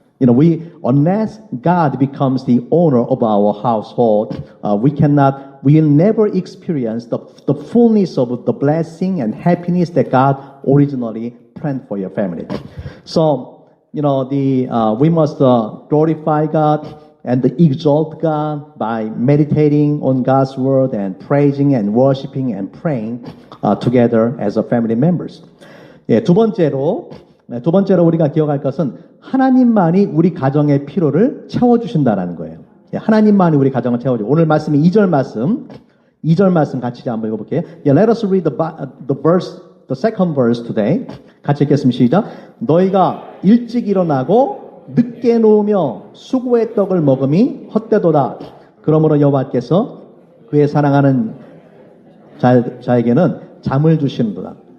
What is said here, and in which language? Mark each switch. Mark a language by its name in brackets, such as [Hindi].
[English] Unless God becomes the owner of our household, we will never experience the fullness of the blessing and happiness that God originally planned for your family. So, we must glorify God and exalt God by meditating on God's word and praising and worshiping and praying together as a family members. [Korean] 두 번째로 우리가 기억할 것은 하나님만이 우리 가정의 필요를 채워주신다라는 거예요. 하나님만이 우리 가정을 채워줘. 오늘 말씀이 2절 말씀 같이 한번 읽어볼게요. [English] Let us read the second verse today. [Korean] 같이 읽겠습니다. 시작. 너희가 일찍 일어나고 늦게 누우며 수고의 떡을 먹음이 헛되도다. 그러므로 여호와께서 그의 사랑하는 자에게는 잠을 주시는도다.